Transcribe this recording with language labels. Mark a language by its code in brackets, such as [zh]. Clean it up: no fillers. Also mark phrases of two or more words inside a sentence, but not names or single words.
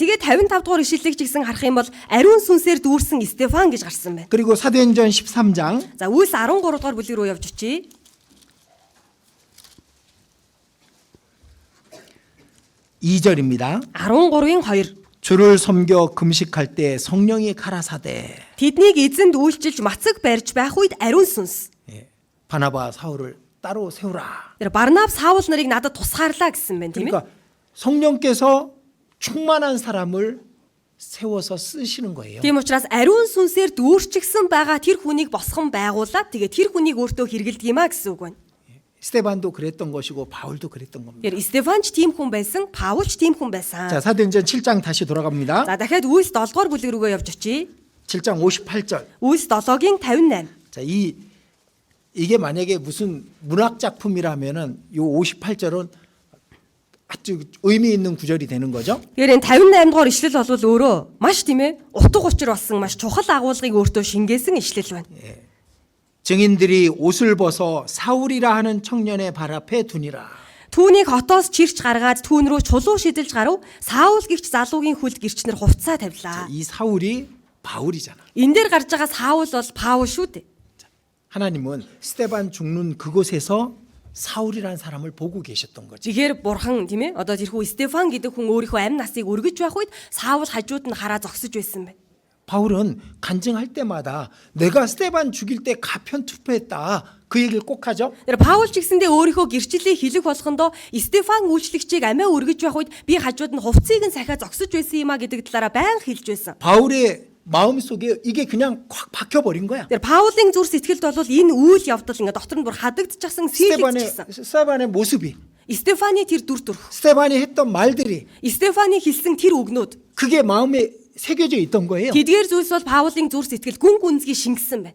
[mn] За тэгээд 55 дугаар ишлэлийг ч гэсэн харах юм бол ариун сүнсээр дүүрсэн Стефан гэж гарсан байна. [ko] 그리고 사도행전 13장 [mn] За Үлс 13 дугаар бүлэг рүү явж очие. [ko] 2절입니다. [mn] 13-ийн 2. [ko] 주를 섬겨 금식할 때 성령이 가라사대. [mn] Тэднийг эзэнд үйлчилж мацаг барьж байх үед ариун сүнс. [ko] 바나바 사울을 따로 세우라. [mn] Тэр Барнаб Саул нарыг надад тусгаарлаа гэсэн байна тийм ээ. [ko] 그러니까 성령께서 충만한 사람을 세워서 쓰시는 거예요. [mn] Тийм учраас ариун сүнсээр дүүрчихсэн байгаа тэр хүнийг босгон байгуулад тэгээ тэр хүнийг өөртөө хэрэгэлдэг юм а гэсэн үг байна. [ko] 스데반도 그랬던 것이고 바울도 그랬던 겁니다. [mn] Тэр Стефанч тийм хүн байсан, Паулч тийм хүн байсан. [ko] 자, 사도행전 7장 다시 돌아갑니다. [mn] За дахиад Үлс 7 дугаар бүлэг рүүгээ явж очие. [ko] 7장 58절. [mn] Үлс 7-гийн 58. [ko] 자, 이게 만약에 무슨 문학 작품이라면은 요 58절은 아주 의미 있는 구절이 되는 거죠. [mn] Тэгэхээр энэ 58 дугаар ишлэл бол өөрөө маш тийм ээ утга учир болсон маш чухал агуулгыг өөртөө шингээсэн ишлэл байна. [ko] 증인들이 옷을 벗어 사울이라 하는 청년의 발 앞에 두니라. [mn] Түүнийг хотоос чирч гаргаад түүн рүү чулуу шидэлж гарав. Саул гихч залуугийн хүлд гэрчнэр хувцаа тавилаа. [ko] 이 사울이 바울이잖아. [mn] Энэ дээр гарч байгаа Саул бол Паул шүү дээ. [ko] 하나님은 스데반 죽는 그곳에서 사울이라는 사람을 보고 계셨던 거지. [mn] Тэгэхээр бурхан тийм ээ одоо тэрхүү Стефан гэдэг хүн өөрийнхөө амь насыг өргөж байх үед Саул хажууд нь хараа зогсож байсан байна. [ko] 바울은 간증할 때마다 내가 스데반 죽일 때 가편 투표했다. 그 얘기를 꼭 하죠. [mn] Тэр Паул ч гэсэндээ өөрийнхөө гэрчлэлийг хэлэх болгондоо Стефан үйлчлэгчийг амиа өргөж байх үед би хажууд нь хувцсыг нь сахиа зогсож байсан юм а гэдэг талаараа байнга хэлж байсан. [ko] 바울의 마음속에 이게 그냥 콱 박혀버린 거야. [mn] Тэр Паулын зүр сэтгэлд бол энэ үйл явдал ингээ дотор нь бүр хадагдчихсан сэлэгдчихсэн. [ko] 스데반의 모습이, [mn] Стефаны тэр дүр төрх, [ko] 스데반이 했던 말들이 [mn] Стефаны хэлсэн тэр үгнүүд [ko] 그게 마음에 새겨져 있던 거예요. [mn] тэдгээр зүйлс бол Паулын зүр сэтгэл гүн гүнзгий шингэсэн байна.